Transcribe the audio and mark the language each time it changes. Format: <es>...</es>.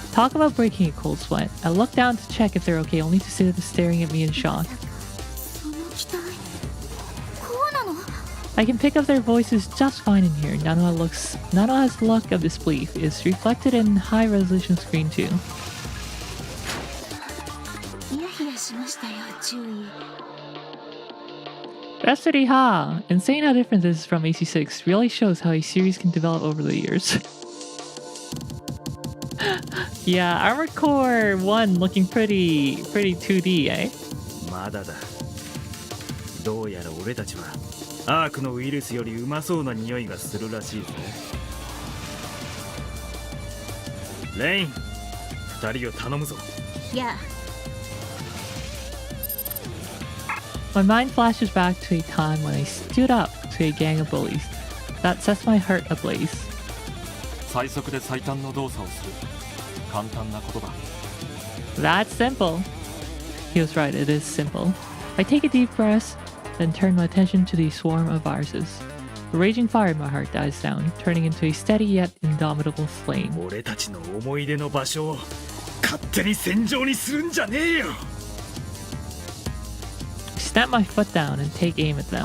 <en>Talk about breaking a cold sweat. I look down to check if they're okay, only to see them staring at me in shock.</en> <ja>その機体こうなの？</ja> <en>I can pick up their voices just fine in here. Nanoha's look of disbelief is reflected in high-resolution screen too.</en> <ja>ヒヤヒヤしましたよ、注意。</ja> <en>Rhapsody Ha! Insane how different this is from AC6 really shows how a series can develop over the years. Yeah, Armored Core 1 looking pretty 2D, eh?</en> <ja>まだだ。どうやら俺たちはアークのウイルスよりうまそうな匂いがするらしいぜ。レイン、二人を頼むぞ。いや、</ja> <en>My mind flashes back to a time when I stood up to a gang of bullies. That sets my heart ablaze.</en> <ja>最速で最短の動作をする。簡単なことだ。</ja> <en>That's simple. He was right, it is simple. I take a deep breath, then turn my attention to the swarm of viruses. The raging fire in my heart dies down, turning into a steady yet indomitable flame.</en> <ja>俺たちの思い出の場所を勝手に戦場にするんじゃねえよ。</ja> <en>Snap my foot down and take aim at them.</en>